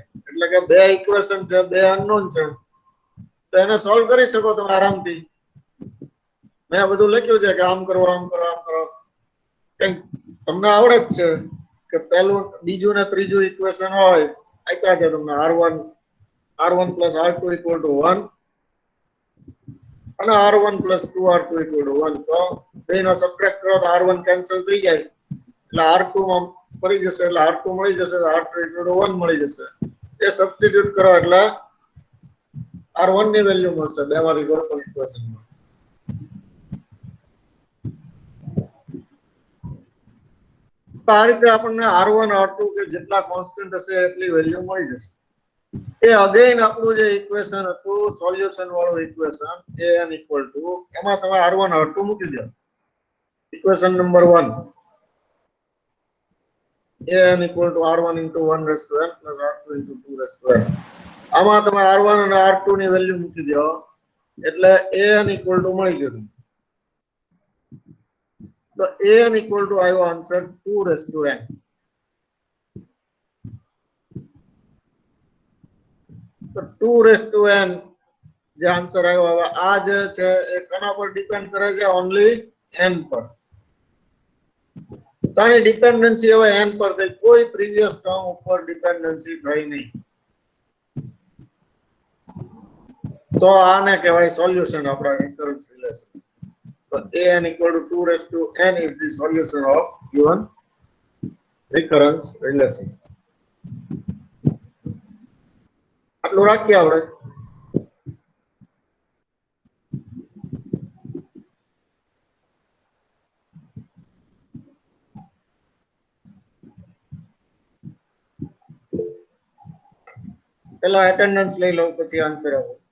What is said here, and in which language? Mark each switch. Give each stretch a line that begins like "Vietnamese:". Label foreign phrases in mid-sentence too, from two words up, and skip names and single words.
Gujarati: એટલે કે બે ઇક્વેશન છે, બે અનનોન છે, તો એને સોલ્વ કરી શકો તમે આરામથી. મેં બધું લખ્યું છે કે આમ કરો આમ કરો આમ કરો. તમને આવડે જ છે કે પહેલું બીજું ને ત્રીજું ઇક્વેશન હોય આપ્યા છે તમને
English: r1 plus r2 equal to 1
Gujarati: અને
English: r1 plus 2r2 equal to 1.
Gujarati: તો બેનો સબટ્રેક્ટ કરો તો r1 કેન્સલ થઈ જાય એટલે r2 માં મળી જશે, એટલે r2 મળી જશે,
English: r2 equal to 1
Gujarati: મળી જશે. એ સબસ્ટિટ્યુટ કરો એટલે r1 ની વેલ્યુ મળશે બેમાંથી કોઈ પણ ઇક્વેશનમાં. તો આ રીતે આપણને r1 r2 કે જેટલા કોન્સ્ટન્ટ હશે એટલી વેલ્યુ મળી જશે. એ અગેન આપણું જે ઇક્વેશન હતું સોલ્યુશન વાળું ઇક્વેશન
English: an equal to
Gujarati: એમાં તમે r1 r2 મૂકી દો. ઇક્વેશન નંબર 1
English: an equal to r1 into 1 raised to n plus r2 into 2 raised to n.
Gujarati: આમાં તમે r1 અને r2 ની વેલ્યુ મૂકી દો એટલે
English: an equal to
Gujarati: મળી ગયું. તો
English: an equal to
Gujarati: આવ્યો આન્સર
English: 2 raised to n.
Gujarati: તો
English: 2 raised to n
Gujarati: જે આન્સર આવ્યો. હવે આ જે છે એ કોના પર ડિપેન્ડ કરે છે? ઓન્લી n પર. તો આની ડિપેન્ડન્સી હવે n પર થઈ, કોઈ
English: previous term
Gujarati: ઉપર ડિપેન્ડન્સી થઈ નહીં. તો આને કહેવાય સોલ્યુશન આપણા
English: recurrence relation. તો an equal to 2 raised to n is the solution of given recurrence relation.
Gujarati: આટલું રાખીએ આપણે. પેલા એટેન્ડન્સ લઈ લઉં પછી આન્સર આવો.